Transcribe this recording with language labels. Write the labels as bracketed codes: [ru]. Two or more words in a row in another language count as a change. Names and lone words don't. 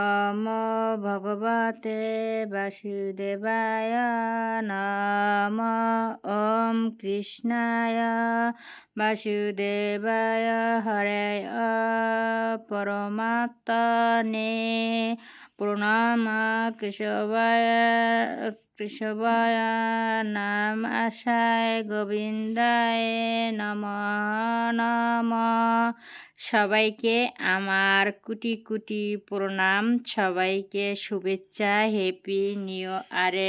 [sa] নমো ভগবতে বাসুদেবায় নমো ওম কৃষ্ণায় বাসুদেবায় হরে পরমাত্মনে প্রণাম কেশবায় নামাশায় গোবিন্দায় নমো নমঃ। [bn] সবাইকে আমার কোটি কোটি প্রণাম, সবাইকে শুভেচ্ছা, [en] happy new year's.